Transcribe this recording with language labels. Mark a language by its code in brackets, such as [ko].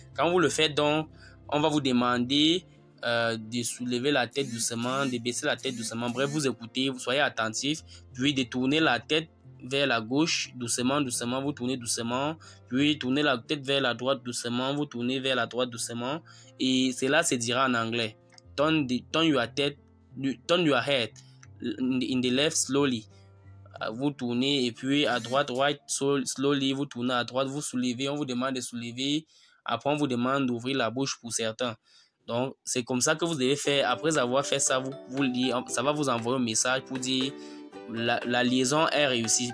[fr] Quand vous le faites, donc, on va vous demander de soulever la tête doucement, de baisser la tête doucement. Bref, vous écoutez, vous soyez attentif, puis de tourner la tête vers la gauche doucement, vous tournez doucement, puis tournez la tête vers la droite doucement, vous tournez vers la droite doucement, et cela se dira en anglais. [en] Turn your head in the left slowly. [fr] Vous tournez et puis à droite, [en] right slowly, [fr] vous tournez à droite, vous soulevez, on vous demande de soulever, après on vous demande d'ouvrir la bouche pour certains. Donc c'est comme ça que vous devez faire. Après avoir fait ça, ça va vous envoyer un message pour dire la liaison est réussie.